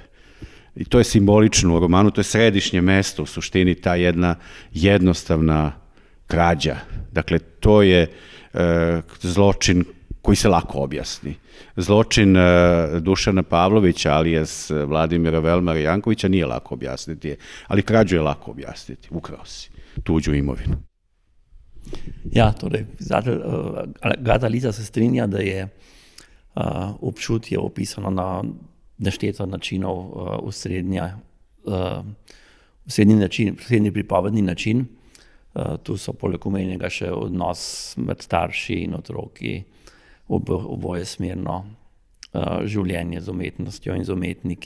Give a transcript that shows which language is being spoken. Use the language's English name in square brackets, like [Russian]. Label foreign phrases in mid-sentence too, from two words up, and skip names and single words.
[Serbian] I to je simbolično u romanu, to je središnje mesto, u suštini ta jedna jednostavna krađa. Dakle, to je zločin koji se lako objasni. Zločin Dušana Pavlovića, alias Vladimira Velmara Jankovića, nije lako objasniti, ali krađu je lako objasniti. Ukrao si tuđu imovinu. [Slovenian] Ja, torej, Agatha Liza se strinja, da je občutje opisano na nešteto načinov, srednji pripovedni način. Tu so poleg omenjenega še odnos med starši in otroki, oboje smerno življenje z umetnostjo in z umetniki.